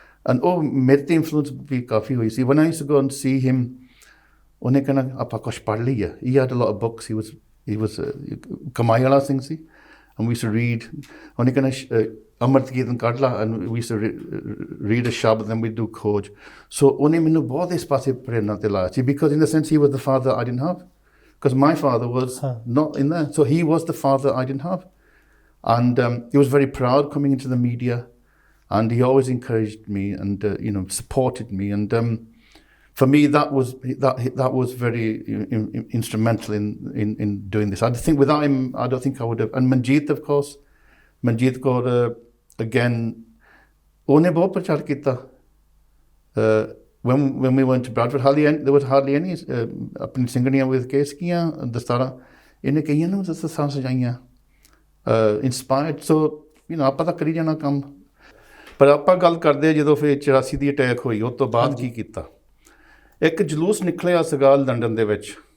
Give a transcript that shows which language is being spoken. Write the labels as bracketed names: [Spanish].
[Punjabi] And ਉਹ ਮੇਰੇ 'ਤੇ ਇਨਫਲੂਐਂਸ ਵੀ ਕਾਫੀ ਹੋਈ ਸੀ। [English] when I used to go and see him, [Punjabi] ਉਹਨੇ ਕਹਿਣਾ ਆਪਾਂ ਕੁਛ ਪੜ੍ਹ ਲਈ ਆ, [English] he had a lot of books, he was [Punjabi] ਕਮਾਈ ਵਾਲਾ ਸਿੰਘ ਸੀ। [English] and we used to read, [Punjabi] ਉਹਨੇ ਕਹਿਣਾ ਅੰਮ੍ਰਿਤ ਕੀਰਤਨ ਕੱਢ ਲਾ, [English] And we used to read a shabad, then we do khoj. [Punjabi] ਸੋ ਉਹਨੇ ਮੈਨੂੰ ਬਹੁਤ ਇਸ ਪਾਸੇ ਪ੍ਰੇਰਨਾ 'ਤੇ ਲਾਇਆ ਸੀ, [English] Because in the sense he was the father I didn't have, because my father was not in there. So he was the father I didn't have. And he was very proud coming into the media, and he always encouraged me and, supported me. And for me, that was very instrumental in doing this. I think without him, I don't think I would have. And Manjeet, of course, [Punjabi] Manjeet Kaur again ਉਹਨੇ ਬਹੁਤ ਪ੍ਰਚਾਰ ਕੀਤਾ [English] when we went to Bradford there was hardly any [Punjabi] ਆਪਣੀ ਸਿੰਘਣੀਆਂ with case ਕੀਆਂ ਦਸਤਾਰਾਂ ਇਹਨੇ ਕਈਆਂ ਨੂੰ ਦਸਤਾਰਾਂ ਸਜਾਈਆਂ inspired ਸੋ ਆਪਾਂ ਤਾਂ ਕਰੀ ਜਾਣਾ ਕੰਮ ਪਰ ਆਪਾਂ ਗੱਲ ਕਰਦੇ ਜਦੋਂ ਫਿਰ 84 ਦੀ ਅਟੈਕ ਹੋਈ ਉਸ ਤੋਂ ਬਾਅਦ ਕੀ ਕੀਤਾ ਇੱਕ ਜਲੂਸ ਨਿਕਲਿਆ ਸੀਗਾ ਲੰਡਨ ਦੇ ਵਿੱਚ